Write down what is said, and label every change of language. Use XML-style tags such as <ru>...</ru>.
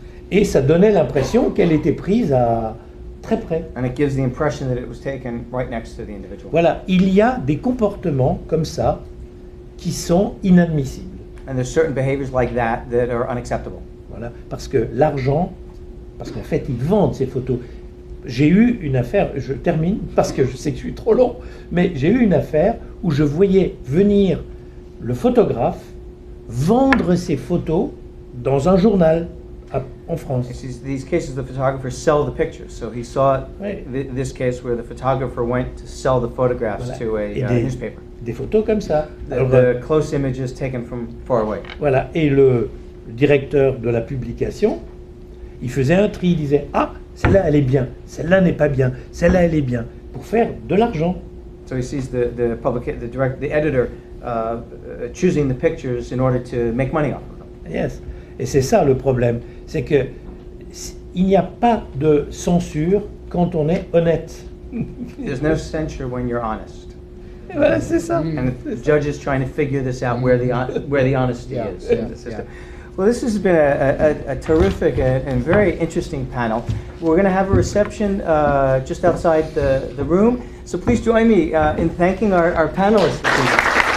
<fr>Et ça donnait l'impression qu'elle était prise à très près.</fr> <en>And it gives the impression that it was taken right next to the individual.</en> <fr>Voilà, il y a des comportements comme ça qui sont inadmissibles.</fr> <en>And there's certain behaviors like that that are unacceptable.</en> <fr>Voilà, parce que l'argent, parce qu'en fait ils vendent ces photos. J'ai eu une affaire, je termine parce que je sais que je suis trop long, mais j'ai eu une affaire où je voyais venir le photographe vendre ses photos dans un journal en France.</fr> <en>These cases, the photographers sell the pictures. So he saw</en> <fr>Ouais.</fr> <en>this case where the photographer went to sell the photographs</en> <fr>Voilà.</fr> <en>to a</en> <fr>Et des,</fr> <en>newspaper.</en> <fr>des photos comme ça. Alors,</fr> <en>The close images taken from far away.</en> <fr>voilà, et le directeur de la publication, il faisait un tri, il disait « Ah, celle-là elle est bien, celle-là n'est pas bien, celle-là elle est bien », pour faire de l'argent.</fr> <en>So he sees the editor choosing the pictures in order to make money off of them. Yes.</en> <fr>Et c'est ça le problème, c'est que il n'y a pas de censure quand on est honnête.</fr> <en>There's no censure when you're honest.</en> <fr>Et voilà, c'est ça.</fr> <en>And the judge is trying to figure this out where the honesty Yeah, is in yeah, the system. yeah. Well, this has been a terrific and very interesting panel. We're going to have a reception just outside the room, so please join me in thanking our panelists this evening.</en>